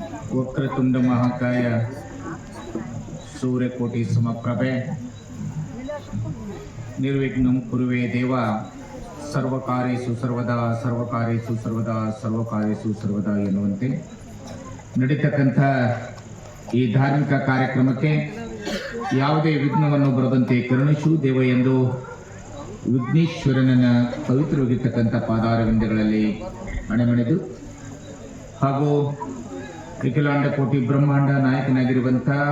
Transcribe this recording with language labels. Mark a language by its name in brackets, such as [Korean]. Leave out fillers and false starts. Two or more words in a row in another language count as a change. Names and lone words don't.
[Sanskrit] ವಕ್ರತುಂಡ ಮಹಾಕಾಯ ಸೂರ್ಯಕೋಟಿ ಸಮಪ್ರಭೆ ನಿರ್ವಿಘ್ನಂ ಕುರುವೆ ದೇವ ಸರ್ವಕಾರ್ಯೇಷು ಸರ್ವದಾ ಸರ್ವಕಾರ್ಯೇಷು ಸರ್ವದಾ ಸರ್ವಕಾರ್ಯೇಷು ಸರ್ವದಾ [Kannada] ಎನ್ನುವಂತೆ ನಡೀತಕ್ಕಂಥ ಈ ಧಾರ್ಮಿಕ ಕಾರ್ಯಕ್ರಮಕ್ಕೆ ಯಾವುದೇ ವಿಘ್ನವನ್ನು ಬರದಂತೆ ಕರುಣಿಸು ದೇವ ಎಂದು ವಿಘ್ನೇಶ್ವರನ ಪವಿತ್ರವಾಗಿರ್ತಕ್ಕಂಥ ಪಾದಾರವಿಂದಗಳಲ್ಲಿ ಅಣೆಮಣಿದು ಹಾಗೂ ಅಖಿಲಾಂಡ ಕೋಟಿ ಬ್ರಹ್ಮಾಂಡ ನಾಯಕನಾಗಿರುವಂಥ